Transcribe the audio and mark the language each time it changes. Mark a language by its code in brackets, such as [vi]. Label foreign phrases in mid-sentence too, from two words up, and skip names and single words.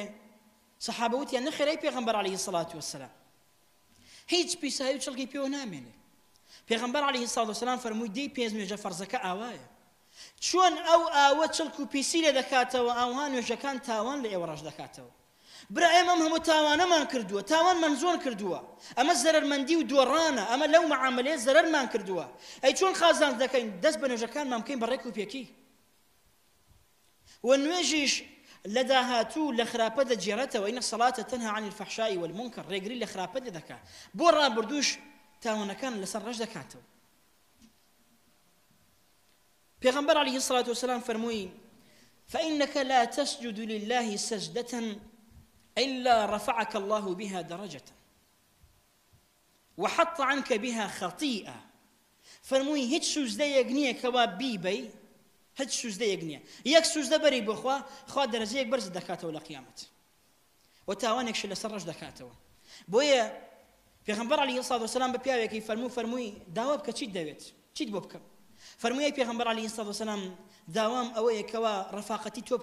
[ckb] سەحابە وتیان نەخێرەی پێغەمبەر [ar] عەلەیهی الصەڵاة وەسسەلام [ckb] هیچ پیسایی و چڵکی پێوە نامێنێ پێغەمبەر [ar] عەلەیهی سەڵاتو وەسەلام [ckb] فەرمووی دەی پێنج نوێژە فەرزەکە ئاوایە چۆن ئەو ئاوە چڵک و پیسی لێ دەکاتەوە ئاوها نوێژەکان تاوان لە ئێوە ڕەش دەکاتەوە برا ئێمە ئەم هەموو تاوانەمان کردووە تاوانمان زۆر کردووە ئەمە زەرەرمەندی و دۆڕانە ئەمە لەو مەعامەلەیە زەرەرمان کردووە ئەی چۆن خازان دەکەین دەست بە نوێژەکانمان بکەین بەڕێک و پێکی و نوێژیش لە داهاتوو لە خراپە دەجێڕێتەوە [ar] ئینە سەڵاتە تەنها عن الفەحشاء والمونکەر [ckb] ڕێگری لە خراپە دەکات بۆ ڕابردووش تاوانەکان لەسەر ڕەش دەکاتەوە پێغەمبەر [ar] عەلەیهی الصلاة والسلام [ckb] فەرمووی [ar] فإنك لا تسجد لله سجدة إلا رفعك الله بها درجة وحط عنك بها خطيئة [ckb] فەرمووی هیچ سوزدەیەک نییە کەوا بیبەی هیچ سوزدەیەک نییە یەک سوزدە بەری بۆ خوا دەرەجەیەک بەرز دەکاتەوە لە قیامەت و تاوانێکش لەسەر ڕەش دەکاتەوە بۆیە پێغەمبەر [ar] عەلەیهی الصلاة والسلام [ckb] بە پیاوێکی فەرمووی داوا بکە چیت دەوێت چیت بۆ بکەم فەرمووی پێغەمبەر [ar] عەلەیهی الصلاة والسلام [ckb] داوام ئەوەیە کەوا ڕەفاقەتی تۆ